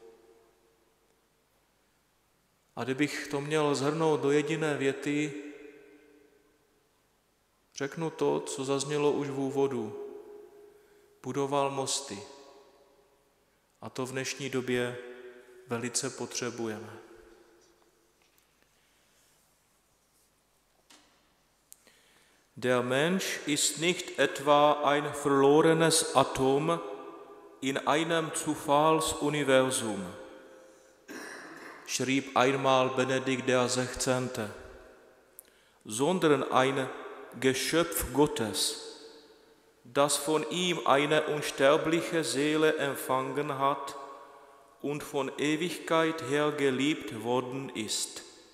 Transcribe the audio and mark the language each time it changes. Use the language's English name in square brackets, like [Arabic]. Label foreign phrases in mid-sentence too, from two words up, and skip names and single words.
[Czech] A kdybych to měl shrnout do jediné věty, řeknu to, co zaznělo už v úvodu. Budoval mosty. A to v dnešní době velice potřebujeme. [German] Der Mensch ist nicht etwa ein verlorenes Atom in einem Zufallsuniversum, schrieb einmal Benedikt XVI., sondern ein Geschöpf Gottes, das von ihm eine unsterbliche Seele empfangen hat und von Ewigkeit her geliebt worden ist.